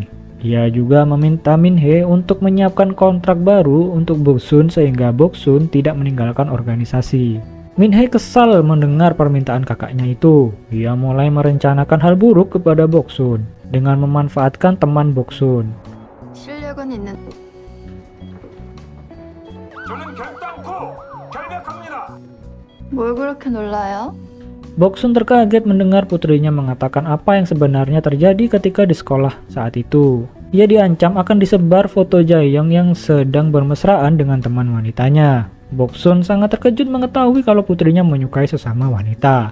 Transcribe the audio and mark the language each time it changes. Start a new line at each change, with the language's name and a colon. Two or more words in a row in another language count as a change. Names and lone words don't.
Indonesian: Ia juga meminta Min-hee untuk menyiapkan kontrak baru untuk Boksun sehingga Boksun tidak meninggalkan organisasi. Min-hee kesal mendengar permintaan kakaknya itu. Ia mulai merencanakan hal buruk kepada Boksun dengan memanfaatkan teman Boksun.
Korean: 실력은 있는. 저는 결단코 결백합니다. 뭘 그렇게 놀라요?
Indonesian: Boksun terkaget mendengar putrinya mengatakan apa yang sebenarnya terjadi ketika di sekolah saat itu. Ia diancam akan disebar foto Jae-yong yang sedang bermesraan dengan teman wanitanya. Boksun sangat terkejut mengetahui kalau putrinya menyukai sesama wanita.